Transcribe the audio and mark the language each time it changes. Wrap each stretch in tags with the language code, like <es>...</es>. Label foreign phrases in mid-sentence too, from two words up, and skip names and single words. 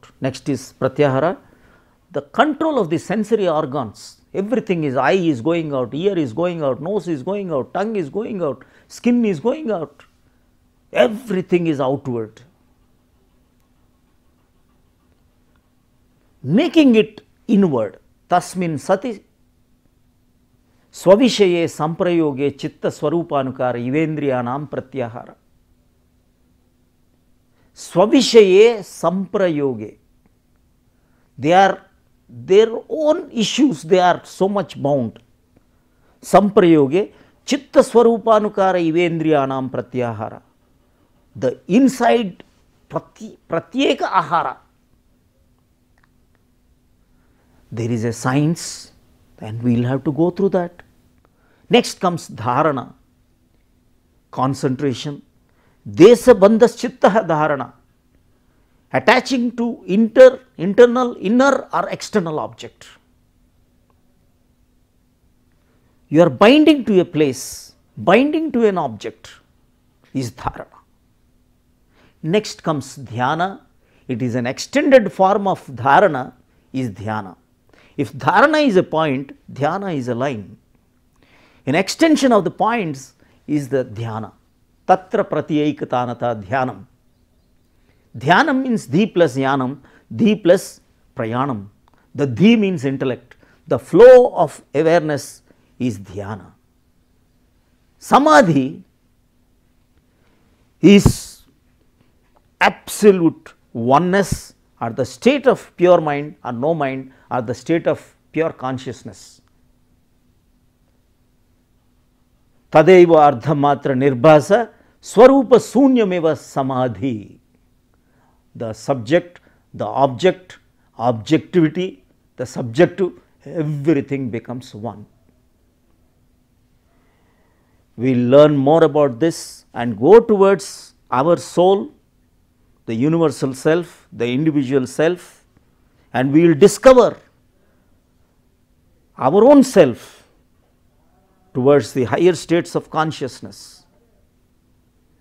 <en>Next is pratyahara, the control of the sensory organs. Everything is, eye is going out, ear is going out, nose is going out, tongue is going out, skin is going out. Everything is outward. Making it inward.</en> <sa>Tasmin sati swavishaye samprayoge chitta swarupanukara ivendriyanam pratyahara. Swavishaye samprayoge.</sa> <en>They are their own issues, they are so much bound.</en> <sa>Samprayoge chitta swarupanukara ivendriyanam pratyahara.</sa> <en>The inside</en> <sa>pratyeka ahara.</sa> <en>There is a science and we will have to go through that. Next comes dharana, concentration.</en> <sa>Desa bandhas chittaha dharana,</sa> <en>attaching to internal, inner or external object. You are binding to a place, binding to an object is dharana. Next comes dhyana. It is an extended form of dharana is dhyana. If dharana is a point, dhyana is a line. An extension of the points is the dhyana.</en> <sa>Tatra pratyaikatanata dhyanam.</sa> <en>Dhyanam means dhi plus yanam, dhi plus prayanam. The dhi means intellect. The flow of awareness is dhyana. Samadhi is absolute oneness, or the state of pure mind or no mind, or the state of pure consciousness.</en> <sa>Tadeva ardhamatra nirbhasa swarupa sunyameva samadhi.</sa> <en>The subject, the object, objectivity, the subjective, everything becomes one. We will learn more about this and go towards our soul, the universal self, the individual self, and we will discover our own self towards the higher states of consciousness.</en>